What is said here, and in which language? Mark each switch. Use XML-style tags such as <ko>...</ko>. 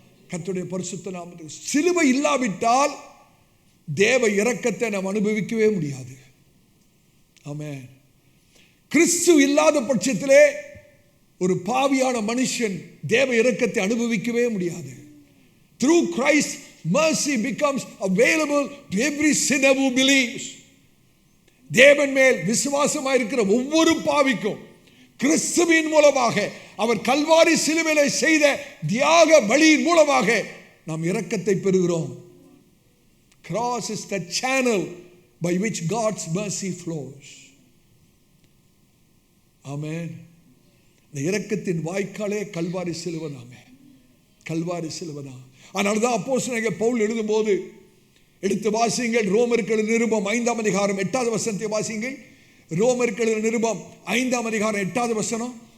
<ta>கர்த்தருடைய பரிசுத்த நாமத்துக்கு. சிலுவை இல்லாவிட்டால் தேவ இரக்கத்தை நாம் அனுபவிக்கவே முடியாது. ஆமென். கிறிஸ்து இல்லாத பட்சத்திலே ஒரு பாவியான மனுஷன் தேவ இரக்கத்தை அனுபவிக்கவே முடியாது.</ta> <en>Through Christ, mercy becomes available to every sinner who believes.</en> <ta>தேவன் மேல் விசுவாசமாக இருக்கிற ஒவ்வொரு பாவிக்கும் கிறிஸ்துவின் மூலமாக, அவர் கல்வாரி சிலுவையிலே செய்த தியாக பலியின் மூலமாக நாம் இரக்கத்தை பெறுகிறோம்.</ta> <en>Cross is the channel by which God's mercy flows.</en> <ta>ஆமென். இந்த இரக்கத்தின் வாய்க்காலே கல்வாரி சிலுவை தாங்க, கல்வாரி சிலுவை தான். அதனால்தான் அப்போஸ்தலனாகிய பவுல் எழுதும்போது எடுத்து வாசியுங்கள். ரோமருக்கு எழுதின நிருபம் 5ஆம் அதிகாரம் 8வது வசனத்தை வாசியுங்கள். ரோமருக்கு எழுதின நிருபம் 5ஆம் அதிகாரம் 8வது வசனம்.</ta>